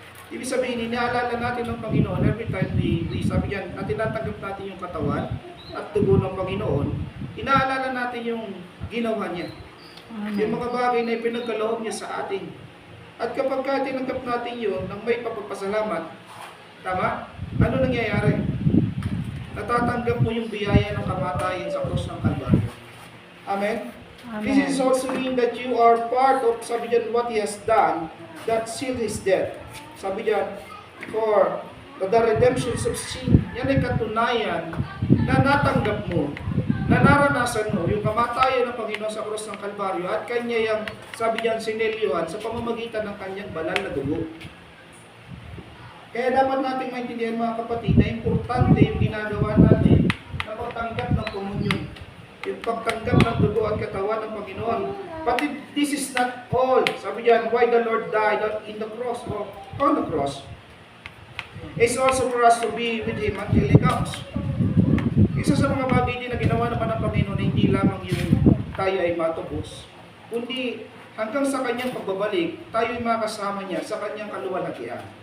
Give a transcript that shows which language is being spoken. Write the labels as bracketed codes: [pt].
[tl] Ibig sabihin, inaalala natin ng Panginoon [en] every time we [tl] sabi yan, na tinatanggap natin yung katawan at dugo ng Panginoon, inaalala natin yung ginawa niya. Yung mga bagay na ipinagkaloob niya sa atin. At kapag tinanggap natin yun, nang may papapasalamat, tama? Ano nangyayari? Natatanggap mo yung biyaya ng kamatayan sa cross ng Kalbaryo. Amen? Amen. [en] This is also mean that you are part of, [tl] sabi dyan, [en] what He has done, that sealed His death. [tl] Sabi dyan, [en] for the redemption of sin. [tl] Yan ay katunayan na natanggap mo, na naranasan mo yung kamatayan ng Panginoon sa cross ng Kalbaryo at Kanya yung, sabi dyan, sinelyuhan sa pamamagitan ng Kanyang banal na dugo. Kaya dapat nating maintindihan mga kapatid na importante yung ginagawa natin na pagtanggap ng komunyon. Yung pagtanggap ng dugo at katawan ng Panginoon. [en] But this is not all. [tl] Sabi diyan, [en] why the Lord died in the cross or on the cross. It's also for us to be with Him until He comes. [tl] Isa sa mga bagay din na ginawa naman ng Panginoon, hindi lamang yung tayo ay matubos, kundi hanggang sa Kanyang pagbabalik, tayo ay makasama niya sa Kanyang kaluwalhatian.